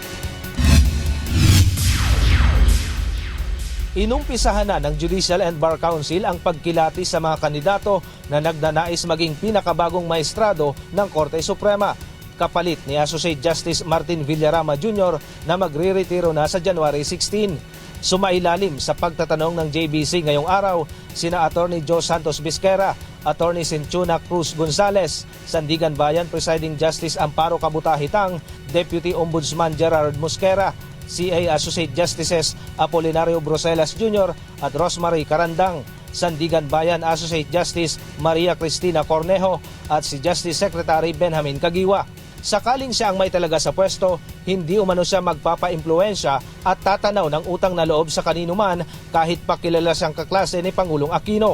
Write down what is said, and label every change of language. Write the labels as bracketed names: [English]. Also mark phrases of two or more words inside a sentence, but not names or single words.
[Filipino] Inumpisahan na ng Judicial and Bar Council ang pagkilati sa mga kandidato na nagnanais maging pinakabagong maestrado ng Korte Suprema, kapalit ni Associate Justice Martin Villarama Jr. na magre-retiro na sa January 16. Sumailalim sa pagtatanong ng JBC ngayong araw sina Attorney Joe Santos Bisquera, Attorney Cinchuna Cruz Gonzales, Sandigan Bayan Presiding Justice Amparo Kabutahitang, Deputy Ombudsman Gerard Mosquera, CA Associate Justices Apolinario Broselas Jr. at Rosemary Carandang, Sandigan Bayan Associate Justice Maria Cristina Cornejo at si Justice Secretary Benjamin Caguioa. Sakaling siya ang may talaga sa pwesto, hindi umano siya magpapa-impluensya at tatanaw ng utang na loob sa kanino man kahit pa kilala siyang kaklase ni Pangulong Aquino.